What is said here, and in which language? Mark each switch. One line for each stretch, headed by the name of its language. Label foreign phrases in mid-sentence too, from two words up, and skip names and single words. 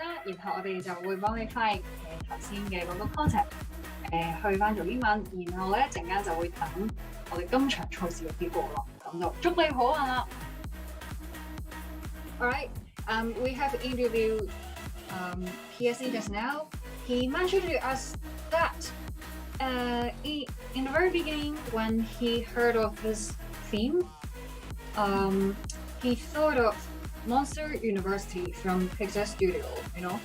Cantonese: 然後我哋就會幫你翻譯頭先嘅嗰個 concept， 去翻做英文，然後咧陣間就會等我哋今場賽事嘅結果咯。咁就祝你好運啦。
English: All right. We have interviewed PSE just now. He mentioned to us that in the very beginning, when he heard of this theme, he thought of Monster University from Pixar Studio, you know.